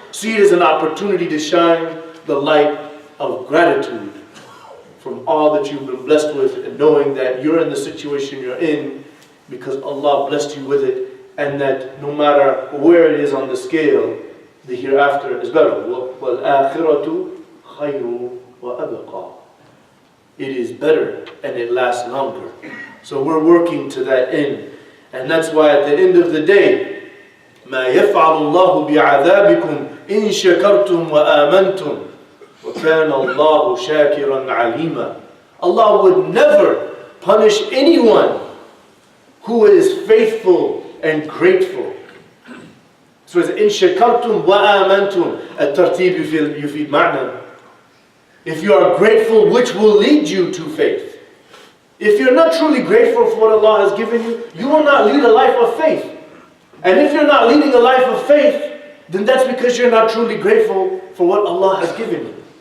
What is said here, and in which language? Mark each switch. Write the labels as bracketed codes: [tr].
[en] See it as an opportunity to shine the light of gratitude from all that you've been blessed with, and knowing that you're in the situation you're in because Allah blessed you with it, and that no matter where it is on the scale, the hereafter is better. [ar] وَالْآخِرَةُ خَيْرُ وَأَبْقَى. [en] It is better and it lasts longer. So we're working to that end. And that's why at the end of the day, [ar] مَا يَفْعَلُ اللَّهُ بِعَذَابِكُمْ إِن شَكَرْتُمْ وَآمَنْتُمْ وَكَانَ اللَّهُ شَاكِرًا عَلِيمًا. [en] Allah would never punish anyone who is faithful and grateful. So it's [ar] إِن شَكَرْتُمْ وَآمَنْتُمْ. الترتيب يفيد معنى. [en] If you are grateful, which will lead you to faith. If you're not truly grateful for what Allah has given you, you will not lead a life of faith. And if you're not leading a life of faith, then that's because you're not truly grateful for what Allah has given you.